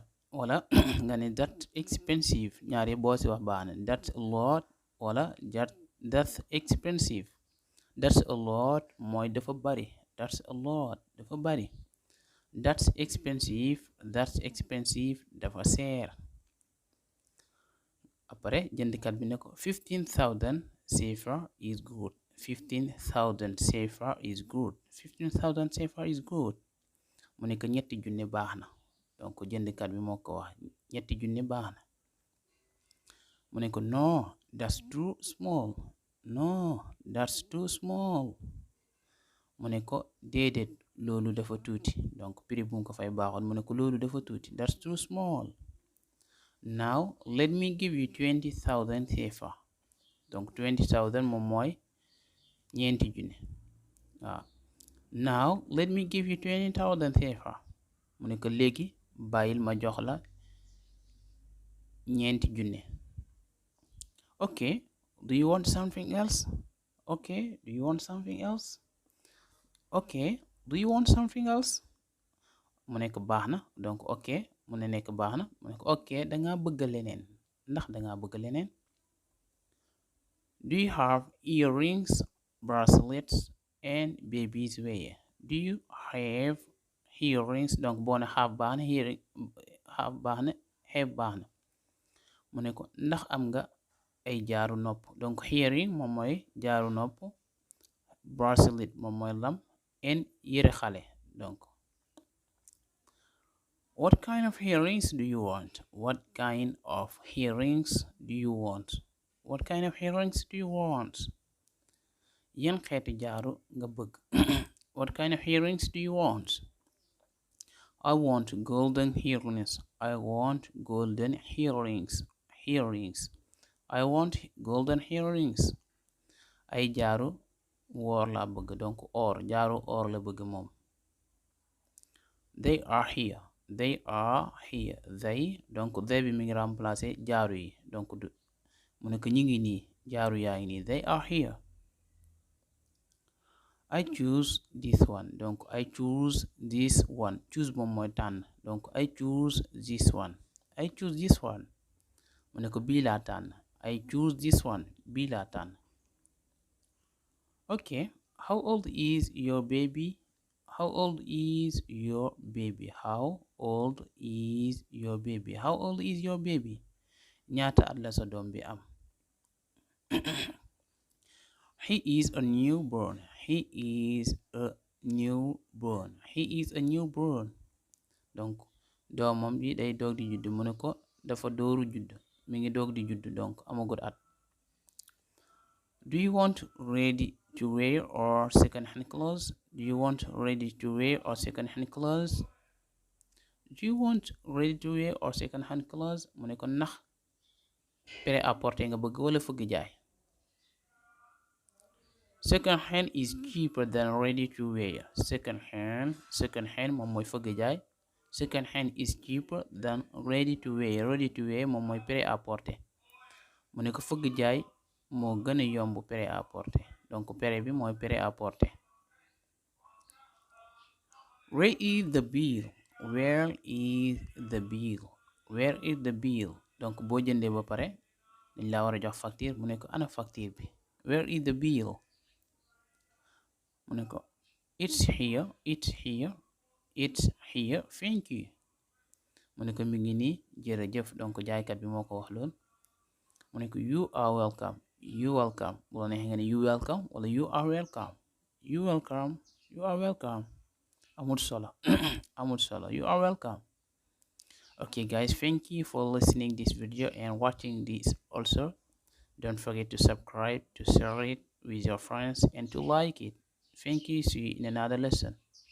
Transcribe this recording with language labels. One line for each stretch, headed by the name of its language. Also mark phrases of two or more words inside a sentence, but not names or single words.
Wolof: Wala nga ne
English: that's expensive
Wolof: ñaari boo ci wax baax na
English: that's a lot
Wolof: wala
English: that's expensive. That's a lot
Wolof: mooy dafa bari.
English: That's expensive
Wolof: dafa seer. Après jëndkat bi ne ko 15,000 CFA
English: is good. 15,000 CFA is good.
Wolof: Mu ne ko ñetti junne baax na donc jëndkat bi moo ko wax ñetti junne baax na. Mu ne ko
English: no that's too small.
Wolof: Mu ne ko déedéet loolu dafa tuuti
French: donc prix
Wolof: bu mu ko fay baaxoon mu ne ko loolu dafa tuuti
English: that's too small. Now let me give you 20,000 CFA donc 20,000
Wolof: moom mooy ñeenti junne waaw.
English: Now let me give you
Wolof: 20,000 CFA mu ne ko léegi bàyyil ma jox la ñeenti junne.
English: Okay, do you want something else? ok, do you want something else?
Wolof: mu nekk baax na donc ok mu ne nekk baax na mu nekk ok danga bëgg leneen ndax danga bëgg leneen.
English: Do you have earrings, bracelets and baby's wear? Do you have earrings?
Wolof: donc boo ne have baax na earring have baax na have baax na mu ne ko ndax am nga ay jaaru nopp donc earring moom mooy jaaru nopp, bracelet moom mooy lam and yëre xale donc.
English: What kind of earrings do you want? What kind of earrings do you want? What kind of earrings do you want?
Wolof: Yan xeetu jaaru nga bëgg?
English: What kind of earrings do you want? I want golden earrings. I want golden earrings. Earrings. I want golden earrings.
Wolof: Ay jaaru woor la bëgg donc or jaaru or la bëgg moom.
English: They are here. They are here.
Wolof: They donc they bi mi ngi remplacer jaaru yi donc mu nekk ñi ngi nii jaaru yaa ngi nii.
English: They are here. I choose this one donc I choose this one. Choose
Wolof: moom mooy tànn
English: donc I choose this one. I choose this one
Wolof: mu nekk bii laa tànn.
English: I choose this one
Wolof: bii laa tànn.
English: Okay, how old is your baby? How old is your baby? How old is your baby? How old is your baby?
Wolof: ñaata at la sa doom bi am?
English: He is a newborn. He is a newborn. He is a newborn.
Wolof: donc doomam bi day doog di judd mu ne ko dafa dooru judd mi ngi doog di judd donc amagut at.
English: Do you want ready to wear or second-hand clothes? Do you want ready to wear or second-hand clothes? Do you want ready to wear or second-hand clothes?
Wolof: mu ne ko ndax prêt-à-porter nga bëgg wala fëgg jaay.
English: Second-hand is cheaper than ready to wear.
Wolof: Second-hand moom mooy fëgg jaay.
English: Second-hand is cheaper than ready to wear.
Wolof: Ready to wear moom mooy prêt-à-porter mu ne ko fëgg jaay moo gën a yomb prêt-à-porter donc prêt bi mooy prêt-à-porter.
English: Where is the bill? Where is the bill? Where is the bill?
Wolof: donc boo jëndee ba pare dañ laa war a jox facture mu ne ko ana facture bi.
English: Where is the bill?
Wolof: mu ne ko
English: it's here. It's here. It's here. Thank you.
Wolof: mu ne ko mi ngi nii jërëjëf donc jaaykat bi moo ko wax lool. mu ne ko
English: you are welcome. You welcome
Wolof: bu la neexee nga ne
English: you welcome wala you are welcome. You welcome. You are welcome.
Wolof: amul solo amul solo.
English: You are welcome. Okay guys, thank you for listening this video and watching this also. Don't forget to subscribe, to share it with your friends and to like it. Thank you. See you in another lesson.